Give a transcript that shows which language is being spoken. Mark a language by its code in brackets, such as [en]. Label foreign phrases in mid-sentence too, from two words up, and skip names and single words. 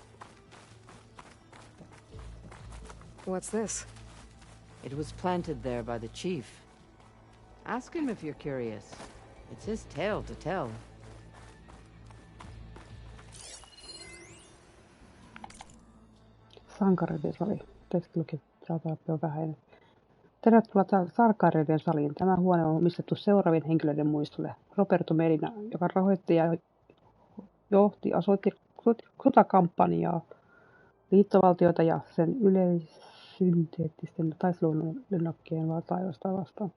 [en] What's this? It was planted there by the chief. Ask him if you're curious. It's his tale to tell. [fi] Sankareiden sali. Tekstiluki on vähäinen. Tervetuloa Sankareiden saliin. Tämä huone on omistettu seuraavien henkilöiden muistolle. Roberto Medina, joka rahoitti ja johti sotakampanjaa, liittovaltiota ja sen yleissynteettisten taistelulennokkien taidosta vastaan.